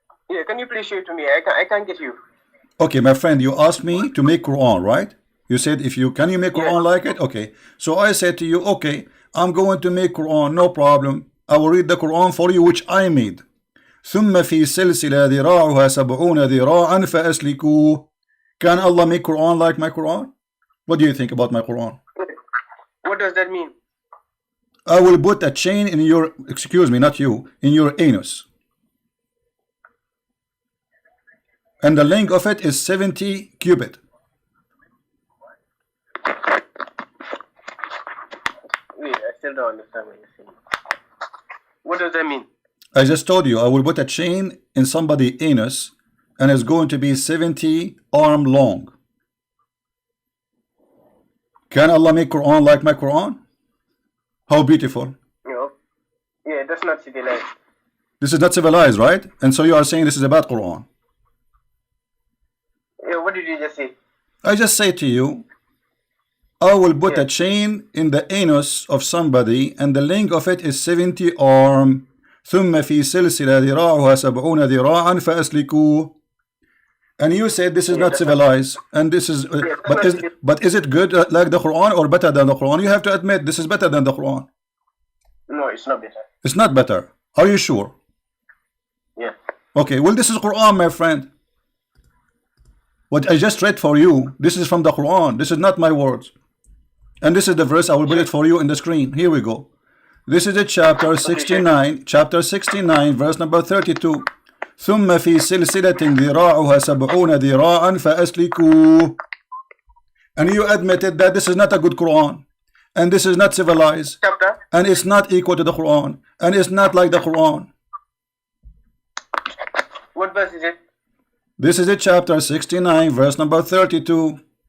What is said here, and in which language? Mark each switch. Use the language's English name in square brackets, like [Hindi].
[English] Yeah, can you please show it to me? I can't get you. Okay, my friend, you asked me to make Quran, right? You said can you make Quran like it? Okay. So I said to you, okay, I'm going to make Quran, no problem. I will read the Quran for you, which I made. [Arabic] ثم في سلسلة ذراعها 70 ذراعا فأسلكوه. [English] Can Allah make Quran like my Quran? What do you think about my Quran? What does that mean? I will put a chain in your, excuse me, not you, in your anus. And the length of it is 70 cubit. Wait, I still don't understand what you're saying. What does that mean? I just told you, I will put a chain in somebody's anus and it's going to be 70 arm long. Can Allah make Quran like my Quran? How beautiful. No. Yeah, that's not civilized. This is not civilized, right? And so you are saying this is a bad Quran. Yeah, what did you just say? I just say to you, I will put a chain in the anus of somebody and the length of it is 70 arm. [Arabic] ثم في سلسلة ذراعها 70 ذراعا فأسلكوه. [English] And you said this is not civilized, and this is, but is it good like the Quran or better than the Quran? You have to admit this is better than the Quran. No, it's not better. It's not better. Are you sure? Yeah. Okay. Well, this is Quran, my friend. What I just read for you, this is from the Quran. This is not my words. And this is the verse. I will put it for you in the screen. Here we go. This is a chapter 69, chapter 69, verse number 32. [Arabic] ثم في سلسلة ذراعها 70 ذراعا فأسلكوه. [English] And you admitted that this is not a good Quran, and this is not civilized, Chapter? and it's not equal to the Quran, and it's not like the Quran. What verse is it? This is a chapter 69, verse number 32.